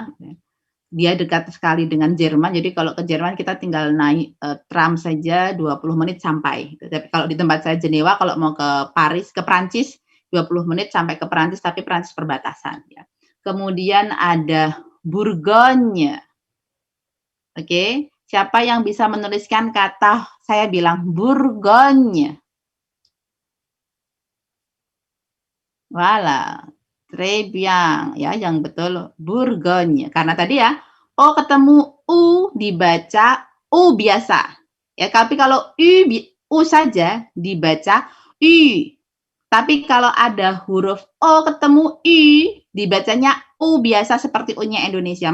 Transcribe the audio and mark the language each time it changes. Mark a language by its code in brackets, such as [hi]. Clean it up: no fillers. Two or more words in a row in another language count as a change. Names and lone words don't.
[id] Dia dekat sekali dengan Jerman, jadi kalau ke Jerman kita tinggal naik tram saja 20 menit sampai. Tapi kalau di tempat saya Jenewa, kalau mau ke Paris, ke Prancis, 20 menit sampai ke Prancis, tapi Prancis perbatasan. Ya. Kemudian ada Bourgogne. Oke, siapa yang bisa menuliskan kata, saya bilang Bourgogne. [fr] Voilà, très bien, [id] ya, yang betul Bourgogne. Karena tadi ya, O ketemu U dibaca U biasa. Ya, tapi kalau U saja dibaca U. Tapi kalau ada huruf O ketemu U, dibacanya U biasa seperti U-nya Indonesia.